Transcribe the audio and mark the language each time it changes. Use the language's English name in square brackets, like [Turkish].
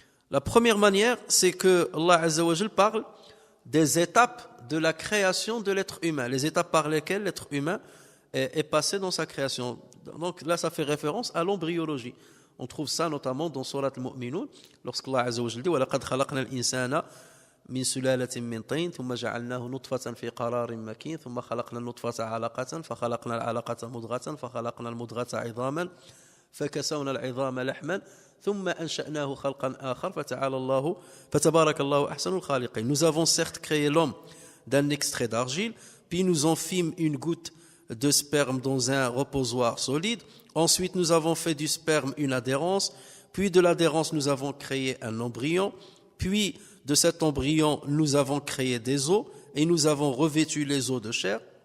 [French] La première manière, c'est que Allah Azza wa Jalla parle des étapes de la création de l'être humain, les étapes par lesquelles l'être humain est passé dans sa création. Donc là, ça fait référence à l'embryologie. On trouve ça notamment dans Surat al-Mu'minun, lorsqu'Allah Azza wa Jalla dit [Arabic] وَلَقَدْ خَلَقْنَا الْإِنسَانَ مِنْ سُلَالَةٍ مِنْ طِينٍ ثُمَّ جَعَلْنَاهُ نُطْفَةً فِي قَرَارٍ مَكِينٍ ثُمَّ خَلَقْنَا النُّطْفَةَ عَلَقَةً فَخَلَقْنَا الْعَلَقَةَ مُضْغَةً فَخَلَقْنَا الْمُضْغَةَ عِظَامًا فَكَسَوْنَا الْعِظَامَ لَحْمًا ثُمَّ أَنشَأْنَاهُ خَلْقًا آخَرَ فَتَبَارَكَ اللَّهُ أَحْسَنُ الْخَالِقِينَ. [French] Nous avons certes créé l'homme d'un extrait d'argile, puis nous en fîmes une goutte de sperme dans un reposoir solide. Ensuite, nous avons fait du sperme une adhérence, puis de l'adhérence, nous avons créé un embryon, puis de cet embryon, nous avons créé des os, et nous avons revêtu les os de chair.